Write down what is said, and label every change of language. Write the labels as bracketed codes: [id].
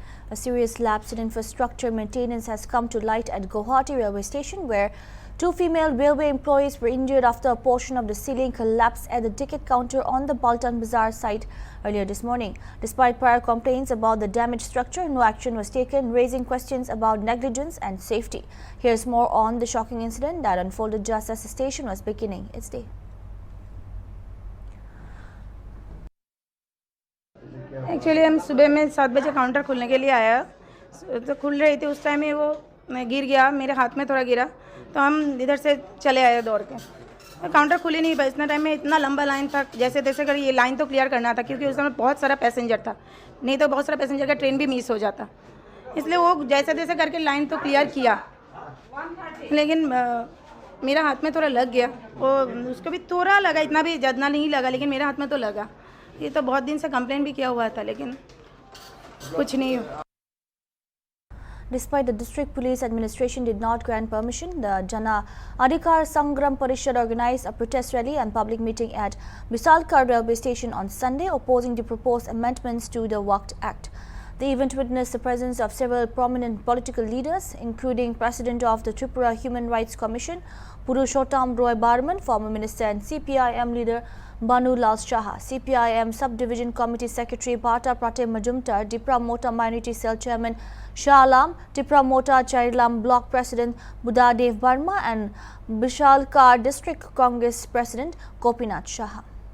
[en] A serious lapse in infrastructure maintenance has come to light at Guwahati railway station, where two female railway employees were injured after a portion of the ceiling collapsed at the ticket counter on the Baltan Bazaar site earlier this morning. Despite prior complaints about the damaged structure, no action was taken, raising questions about negligence and safety. Here's more on the shocking incident that unfolded just as the station was beginning its day. [hi] Actually हम सुबह में 7 बजे counter खुलने के लिए आया तो खुल रही थी, उस टाइम में वो गिर गया, मेरे हाथ में थोड़ा गिरा तो हम इधर से चले आए दौड़ के। तो काउंटर खुली नहीं पाई, इतना टाइम में इतना लंबा लाइन था, जैसे तैसे कर ये लाइन तो क्लियर करना था क्योंकि उस समय बहुत सारा पैसेंजर था, नहीं तो बहुत सारा पैसेंजर का ट्रेन भी मिस हो जाता, इसलिए वो जैसे तैसे करके लाइन तो क्लियर किया, लेकिन मेरा हाथ में थोड़ा लग गया, और उसको भी थोड़ा लगा, इतना भी ज़्यादा नहीं लगा, लेकिन मेरे हाथ में तो लगा। ये तो बहुत दिन से कंप्लेंट भी किया हुआ था, लेकिन कुछ नहीं हुआ। [en] Despite the district police administration did not grant permission, the Jana Adhikar Sangram Parishad organized a protest rally and public meeting at Visalkar railway station on Sunday, opposing the proposed amendments to the Waqf Act. The event witnessed the presence of several prominent political leaders, including President of the Tripura Human Rights Commission, Purushottam Roy Barman, former minister, and CPIM leader Banu Lal Shaha, CPIM Subdivision Committee Secretary Bata Pratim Majumdar, Tripura Mota Minority Cell Chairman Shah Alam, Tripura Mota Charilam Block President Buddhadev Barma, and Vishalkar District Congress President Gopinath Shaha.